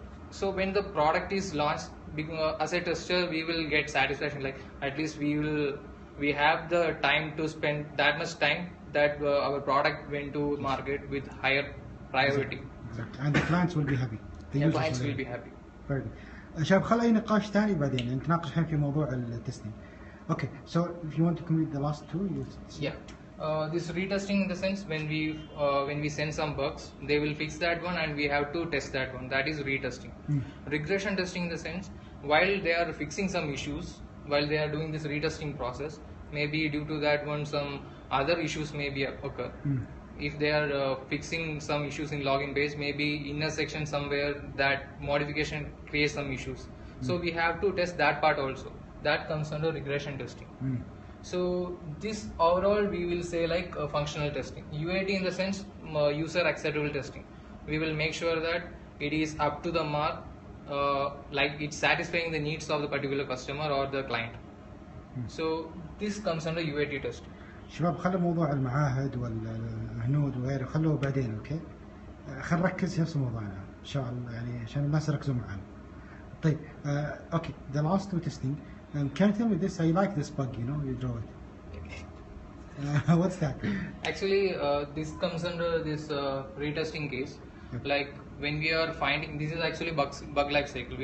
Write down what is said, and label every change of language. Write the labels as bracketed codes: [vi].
[en] So when the product is launched, as a tester we will get satisfaction, like at least we have the time to spend that much time that our product went to market with higher priority. Exactly. And the clients will be happy. The clients will be happy. Very good. [ar] شباب خلي أي نقاش ثاني بعدين نتناقش الحين في موضوع التستنج. [en] Okay, so if you want to complete the last two, yeah. This retesting in the sense when we send some bugs, they will fix that one and we have to test that one. That is retesting. Regression testing in the sense while they are fixing some issues, while they are doing this retesting process, maybe due to that one some other issues may be occur. If they are fixing some issues in login page, maybe in a section somewhere that modification creates some issues. So we have to test that part also. That comes under regression testing. So this overall we will say like functional testing. UAT in the sense user acceptable testing. We will make sure that it is up to the mark, like it's satisfying the needs of the particular customer or the client. So this comes under UAT testing. [ar] شباب خلوا موضوع المعاهد والهنود وغيره خلوه بعدين اوكي. خلينا نركز في نفس موضوعنا ان شاء الله يعني عشان الناس يركزوا معنا. [en] طيب okay, the last two testing. Can you tell me this? I like this bug, you know, you draw it. What's that? Actually, this comes under this retesting case. Okay. Like when we are finding, this is actually bug life cycle.